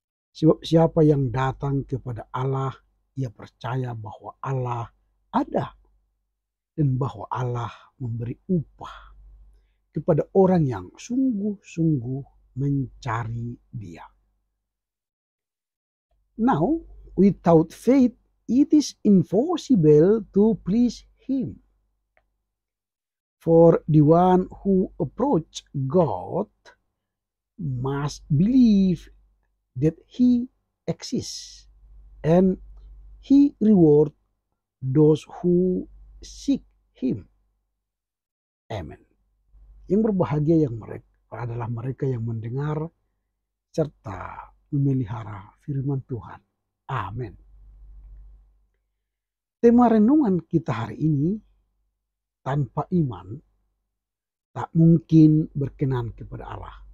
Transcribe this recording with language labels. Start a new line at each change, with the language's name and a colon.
Indonesian: Sebab siapa yang datang kepada Allah, ia percaya bahwa Allah ada dan bahwa Allah memberi upah kepada orang yang sungguh-sungguh mencari Dia.
English: Now, without faith, it is impossible to please Him. For the one who approach God must believe that He exists and He reward those who seek Him. Amen.
Indonesian: Yang berbahagia adalah mereka yang mendengar serta memelihara firman Tuhan. Amin. Tema renungan kita hari ini, tanpa iman tak mungkin berkenan kepada Allah.